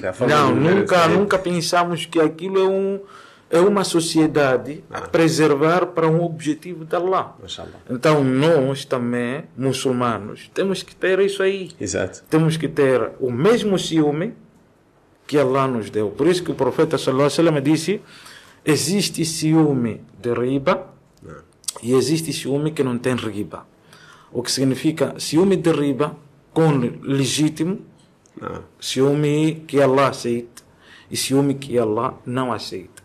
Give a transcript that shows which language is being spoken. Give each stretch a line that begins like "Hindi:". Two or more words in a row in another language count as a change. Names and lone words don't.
Portuguese: Nunca pensamos que aquilo é uma sociedade a preservar para um objetivo de Allah. Então nós também, muçulmanos, temos que ter isso aí. Exato. Temos que ter o mesmo ciúme que Allah nos deu. Por isso que o profeta
Arabic: صلى الله عليه وسلم
Portuguese: disse: existe ciúme de riba e existe ciúme que não tem riba. O que significa ciúme de riba com legítimo, ciúme que Allah aceita e ciúme que Allah não aceita.